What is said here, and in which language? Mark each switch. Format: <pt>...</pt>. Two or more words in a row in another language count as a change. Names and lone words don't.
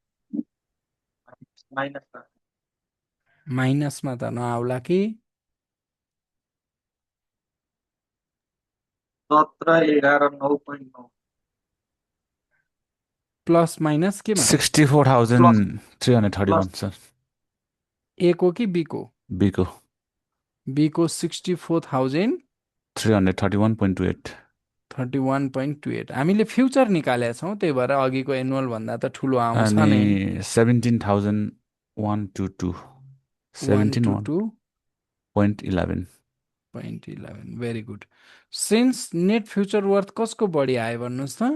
<ne>माइनसमा। माइनसमा त नआउला कि 17, 11, 9.9।</ne> <en>plus minus</en> <ne>केमा? 64,331 सर। ए को कि बी को? बी को बी को 64,000 331.28। 31.28 हामीले फ्युचर निकालेका छौँ त्यही भएर अघिको एनुअल भन्दा त ठुलो आउँछ अनि नि। 17,122 17.11।</ne> <en>very good. since net future worth</en> <ne>कसको बढी आयो भन्नुहोस् त?</ne>